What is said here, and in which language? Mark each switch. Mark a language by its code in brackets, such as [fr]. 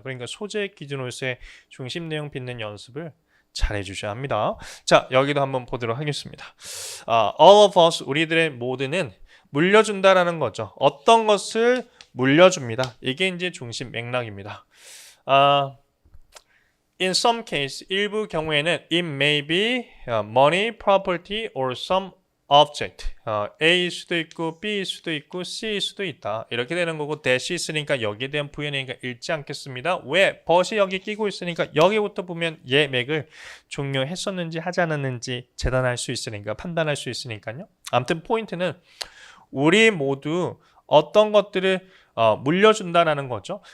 [ko] 그러니까 소재 기준으로서의 중심 내용 빚는 연습을 잘해주셔야 합니다. 자, 여기도 한번 보도록 하겠습니다. [en] All of us, [ko] 우리들의 모두는 물려준다라는 거죠. 어떤 것을 물려줍니다. 이게 이제 중심 맥락입니다. [en] In some case, [ko] 일부 경우에는 [en] it may be money, property, or some object. [ko] A일 수도 있고 B일 수도 있고 C일 수도 있다. 이렇게 되는 거고 대시 있으니까 여기에 대한 부연이니까 읽지 않겠습니다. 왜? 벗이 여기 끼고 있으니까 여기부터 보면 얘 맥을 종료했었는지 하지 않았는지 재단할 수 있으니까, 판단할 수 있으니까요. 아무튼 포인트는 우리 모두 어떤 것들을 물려준다라는 거죠.